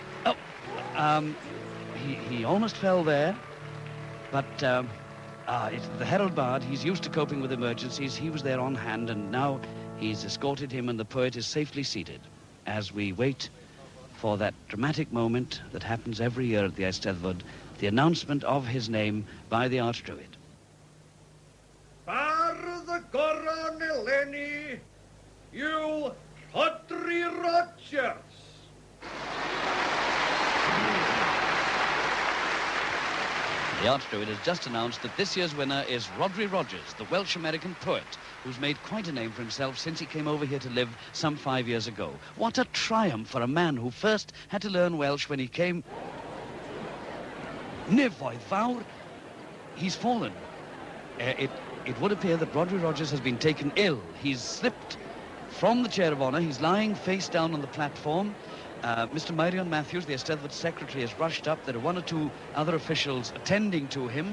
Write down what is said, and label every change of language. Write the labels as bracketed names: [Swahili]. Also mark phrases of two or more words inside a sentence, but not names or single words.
[English] He almost fell there, but it's the herald bard. He's used to coping with emergencies. He was there on hand, and now he's escorted him, and the poet is safely seated as we wait for that dramatic moment that happens every year at the Eisteddfod, the announcement of his name by the Archdruid. [Welsh] Bardd y goron eleni yw Rodri Rogers. [English] The Archdruid has just announced that this year's winner is Rodri Rogers, the Welsh-American poet, who's made quite a name for himself since he came over here to live some 5 years ago. What a triumph for a man who first had to learn Welsh when he came. [Welsh] Nefoedd fawr, [English] he's fallen. It would appear that Rodri Rogers has been taken ill. He's slipped from the chair of honour. He's lying face down on the platform. Mr. Myrion Matthews, the Eisteddfod secretary, has rushed up. There are one or two other officials attending to him.